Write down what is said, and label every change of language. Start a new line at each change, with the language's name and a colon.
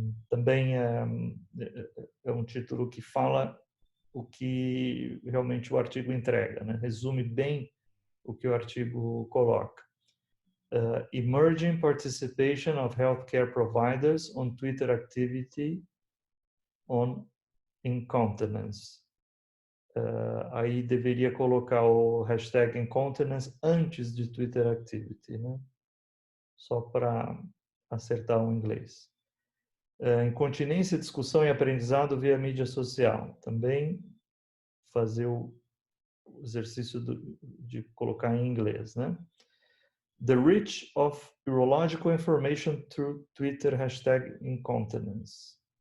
Portuguese: Também é um título que fala o que realmente o artigo entrega, né? Resume bem o que o artigo coloca.
English: Emerging participation of healthcare providers on Twitter activity on incontinence.
Portuguese: Aí deveria colocar o hashtag incontinence antes de Twitter activity, né? Só para acertar o inglês. Incontinência, discussão e aprendizado via mídia social. Também fazer o exercício de colocar em inglês, né?
English: The reach of urological information through Twitter hashtag incontinence.